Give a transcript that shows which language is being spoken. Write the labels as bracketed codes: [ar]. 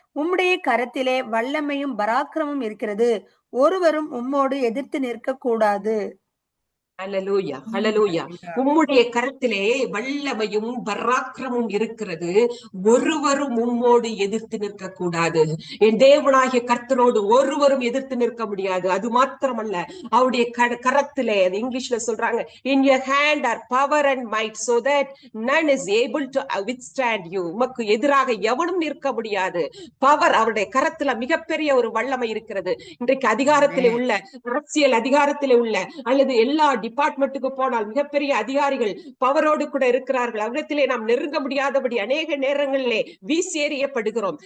[ta] உம்முடைய கரத்திலே வல்லமையும் பராக்கிரமும் இருக்கிறது, ஒருவரும் உம்மோடு எதிர்த்து நிற்க கூடாது. ஹல்லேலூயா, ஹல்லேலூயா. உம்முடைய கரத்திலே வல்லமையும் பராக்கிரமும் இருக்கிறது, ஒருவரும் உம்மோடு எதிர்த்து நிற்க கூடாது. என் தேவனாகிய கர்த்தரோடு ஒருவரும் எதிர்த்து நிற்க முடியாது. அது மாத்திரமல்ல, அவருடைய கரத்திலே, அது இங்கிலீஷ்ல சொல்றாங்க, [en] in your hand are power and might so that none is able to withstand you. [ta] உமக்கு எதிராக எவனும் நிற்க முடியாது. பவர், அவருடைய கரத்துல மிகப்பெரிய ஒரு வல்லமை இருக்கிறது. இன்றைக்கு அதிகாரத்திலே உள்ள, அரசியல் அதிகாரத்திலே உள்ள அல்லது எல்லா டிபார்ட்மெண்ட்டுக்கு போனால் மிகப்பெரிய அதிகாரிகள் பவரோடு கூட இருக்கிறார்கள். அவரிடத்திலே நாம் நெருங்க முடியாதபடி அநேக நேரங்களிலே வீசி எறியப்படுகிறோம்.